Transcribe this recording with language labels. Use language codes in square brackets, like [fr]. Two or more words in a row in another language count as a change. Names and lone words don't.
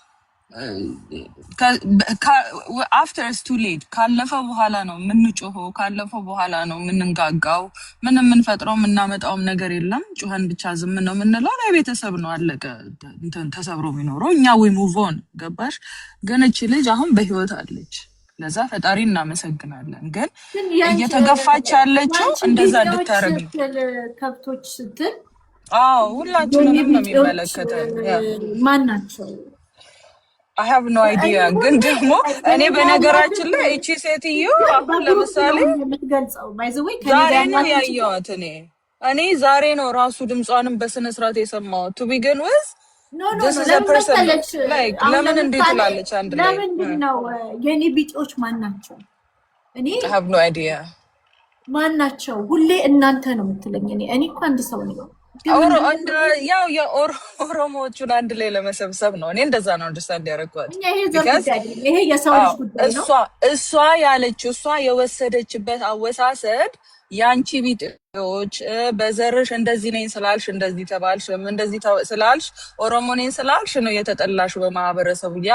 [en] after it's too late [am] ካለፈ በኋላ ነው የምንጮኸው፣ ካለፈ በኋላ ነው የምንጋጋው። ምንም የምንፈጥረው የምናመጣውም ነገር የለም። ጩኸን ብቻ ዝም ነው የምንለው። ቤተሰብ ነው አለቀ። እንትን ተሰብሮ የሚኖረው እኛ ወይ [en] move on [am] ገባሽ። ግን እቺ ልጅ አሁን በህይወት አለች። ለዛ ፈጣሪ እናመሰግናለን። ግን እየተገፋች ያለችው እንደዛ እንድታረግ ከብቶች ስትል ሁላችንም ነው የሚመለከተን። ማን ናቸው? [en] I have no idea። [am] ግን ደግሞ እኔ በነገራችን ላይ እቺ ሴትዮ አሁን ለምሳሌ ዛሬ ነው ያየኋት። እኔ ዛሬ ነው ራሱ ድምጿንም በስነ ስርዓት የሰማሁት። [en] to begin with this is a person like [am] ለምን እንዴት ትላለች አንድ ላይ? ለምን ነው የኔ ቢጤዎች ማን ናቸው? እኔ [en] I have no idea [am] ማን ናቸው? ሁሌ እናንተ ነው የምትለኝ። እኔ እኮ አንድ ሰው ነኝ። ያው የኦሮሞዎቹን አንድ ላይ ለመሰብሰብ ነው። እኔ እንደዛ ነው አንደርስታንድ ያደረኳት። ይሄ የሰው ልጅ ጉዳይ ነው። እሷ ያለችው እሷ የወሰደችበት አወሳሰድ ያንቺ ቢጤዎች በዘርሽ እንደዚህ ነኝ ስላልሽ እንደዚህ ተባልሽ፣ እንደዚህ ስላልሽ ኦሮሞ ነኝ ስላልሽ ነው የተጠላሽ በማህበረሰቡ። ያ